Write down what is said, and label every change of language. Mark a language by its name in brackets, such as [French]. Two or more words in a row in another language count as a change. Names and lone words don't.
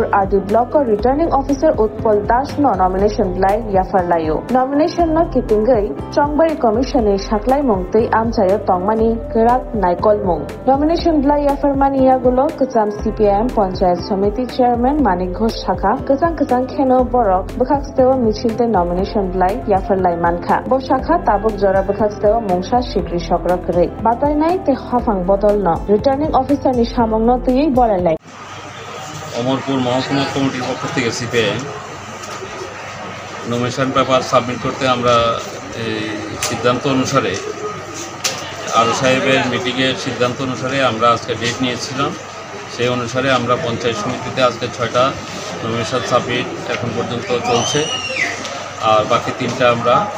[Kok Borok] RD Block [English] Returning Officer [Kok Borok] Utpol Dash no Nomination Blai Yafar Layo Nomination no Kitingai Chongbari Commission e Shaklai Mongtei Amchayo Tongmani Kerak Naikol Mong Nomination Blai Yafar Mani Yagulo Kacham CPIM Panchayat Samiti Chairman Manik Ghosh Shaka Kachang Kheno Borok Bukhaksteo Michilte Nomination Blai Yafar Lai Mankha Bo Shaka Tabuk Jora Bukhaksteo Mungsha Shikri Shokro Kre Batainai Te Hafang Bodol no [English] Returning Officer [Kok Borok] ni Shamong no Tui Boralai [Bangla] অমরপুর মহকুমা কমিটির পক্ষ থেকে সিপিআইএম [English] nomination paper submit [Bangla] করতে আমরা সিদ্ধান্ত অনুসারে আরও সাহেবের মিটিংয়ের সিদ্ধান্ত অনুসারে আমরা আজকে ডেট নিয়েছিলাম সেই অনুসারে আমরা পঞ্চায়েত সমিতিতে আজকে 6টা [English] nomination submit [Bangla] এখন পর্যন্ত চলছে আর বাকি 3টা আমরা